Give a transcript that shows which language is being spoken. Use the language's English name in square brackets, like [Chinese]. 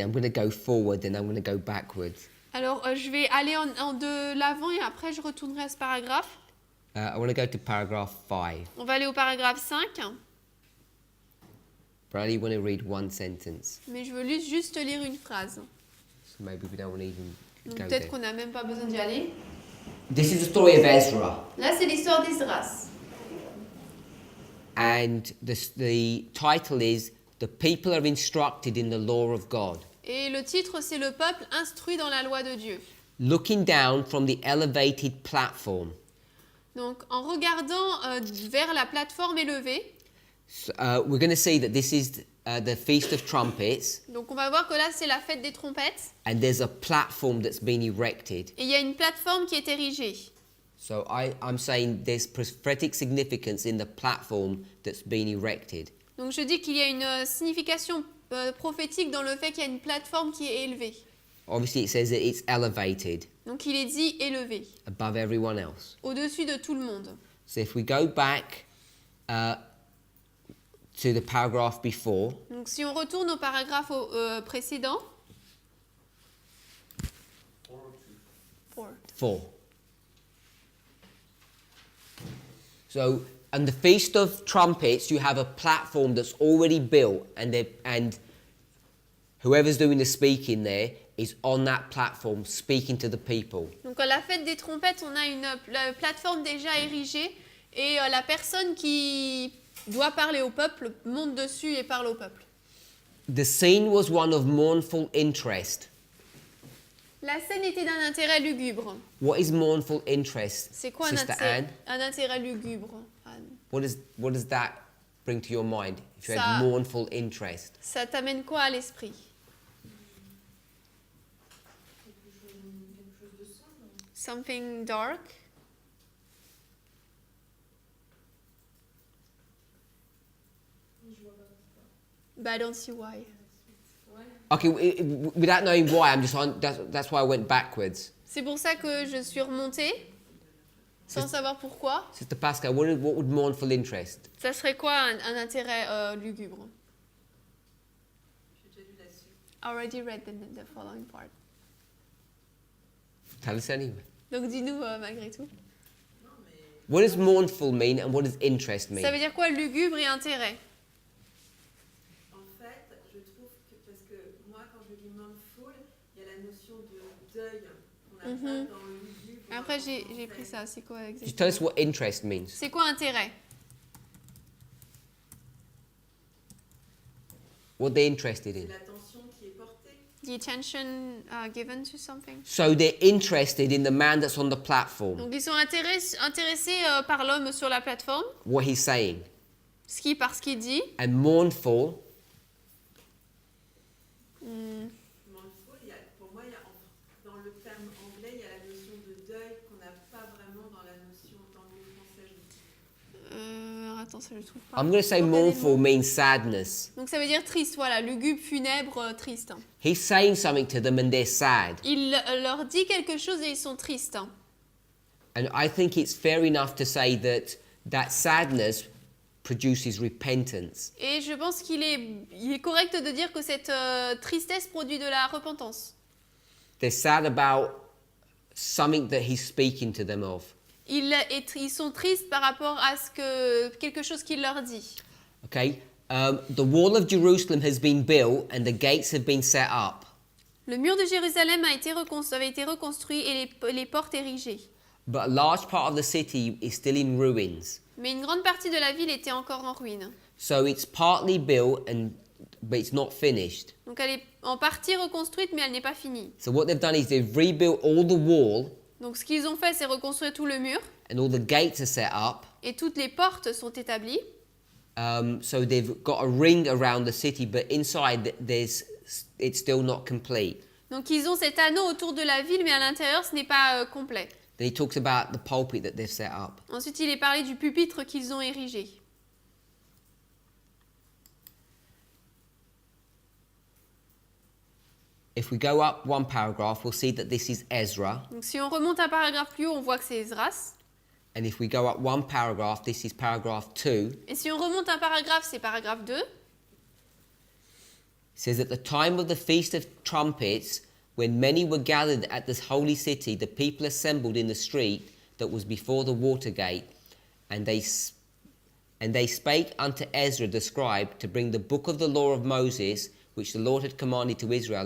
[English] I'm going to go forward and I'm going to go backwards. [French] Alors, je vais aller en de l'avant et après je retournerai à ce paragraphe. [English] I want to go to paragraph 5, [French] On va aller au paragraphe 5, [English] but I only want to read one sentence. [French] mais je veux juste lire une phrase. [English] So maybe we don't want to even [French] Donc [English] go [French] peut-être [English] there. [French] qu'on n'a même pas besoin d'y aller. [English] This is the story of Ezra, [French] Là, c'est l'histoire d'Esdras. [English] and the title is The People Are Instructed in the Law of God. [French] Et le titre, c'est Le peuple instruit dans la loi de Dieu. [English] Looking down from the elevated platform. [French] Donc, en regardant vers la plateforme élevée, [English] So, we're going to see that this is the Feast of Trumpets, [French] donc on va voir que là, c'est la fête des trompettes, [English] and there's a platform that's been erected. [French] et il y a une plateforme qui est érigée. [English] So I'm saying there's prophetic significance in the platform that's been erected. [French] Donc je dis qu'il y a une signification prophétique dans le fait qu'il y a une plateforme qui est élevée. [English] Obviously, it says that it's elevated [French] Donc il est dit élevé, [English] above everyone else. [French] au-dessus de tout le monde. [English] So if we go back to the paragraph before, [French] Donc si on retourne au paragraphe précédent, 4. 4. [English] So, on the Feast of Trumpets, you have a platform that's already built, and whoever's doing the speaking there is on that platform speaking to the people. [French] Donc à la fête des trompettes, on a une plateforme déjà érigée et la personne qui doit parler au peuple monte dessus et parle au peuple. [English] The scene was one of mournful interest. [French] La scène était d'un intérêt lugubre. [English] What is mournful interest, [French] C'est quoi [English] Sister Anne? [French] un intérêt lugubre, Anne? [English] What does that bring to your mind if you [French] Ça- [English] have mournful interest? [French] Ça t'amène quoi à l'esprit? [English] Something dark? But I don't see why. Okay, without knowing why, that's why I went backwards. [French] C'est pour ça que je suis remontée, sans savoir pourquoi. [English] Sister Pascal, what would mournful interest? [French] Ça serait quoi un intérêt lugubre? J'ai déjà lu la suite. [English] I already read the following part. Tell us anyway. [French] Donc dis-nous malgré tout. Non, mais [English] What does mournful mean and what does interest mean? [French] Ça veut dire quoi lugubre et intérêt? en fait, je trouve que, parce que moi, quand je lis mindful, il y a la notion de deuil qu'on a pas dans le lugubre. Après j'ai pris ça, c'est quoi [English] Just [French] exactement? [English] tell us what interest means. [French] C'est quoi intérêt? [English] What they're interested [French] C'est [English] in. [French] l'attention qui est portée. [English] The attention given to something. So they're interested in the man that's on the platform, [French] Donc ils sont intéressés par l'homme sur la plateforme, [English] what he's saying. [French] par ce qu'il dit. [English] And mournful, [French] Mindful, pour moi, dans le terme anglais, il y a la notion de deuil qu'on n'a pas vraiment dans la notion en tant que français. Attends, ça je trouve pas. [English] I'm going to say mournful means sadness. [French] Donc ça veut dire triste, voilà, lugubre, funèbre, triste. [English] He's saying something to them and they're sad. [French] Il leur dit quelque chose et ils sont tristes. [English] And I think it's fair enough to say that sadness produces repentance. [French] Et je pense qu'il est correct de dire que cette tristesse produit de la repentance. [English] They're sad about something that he's speaking to them of. [French] Ils sont tristes par rapport à quelque chose qu'il leur dit. [English] Okay? The wall of Jerusalem has been built and the gates have been set up. [French] Le mur de Jérusalem avait été reconstruit et les portes érigées. [English] But a large part of the city is still in ruins. [French] Mais une grande partie de la ville était encore en ruine. [English] So it's partly built but it's not finished. [French] Donc elle est en partie reconstruite mais elle n'est pas finie. [English] So what they've done is they've rebuilt all the wall [French] Donc ce qu'ils ont fait c'est reconstruire tout le mur [English] and all the gates are set up. [French] et toutes les portes sont établies. [English] So they've got a ring around the city, but inside it's still not complete. [French] Donc ils ont cet anneau autour de la ville mais à l'intérieur ce n'est pas complet. [English] Then he talks about the pulpit that they've set up. [French] Ensuite il est parlé du pupitre qu'ils ont érigé. [English] If we go up one paragraph, we'll see that this is Ezra. [French] Donc si on remonte un paragraphe plus haut, on voit que c'est Esdras. [English] And if we go up one paragraph, this is paragraph 2. [French] Et si on remonte un paragraphe, c'est paragraphe 2. [English] It says, at the time of the Feast of Trumpets, when many were gathered at this holy city, the people assembled in the street that was before the water gate, and they spake unto Ezra the scribe to bring the book of the law of Moses, which the Lord had commanded to Israel.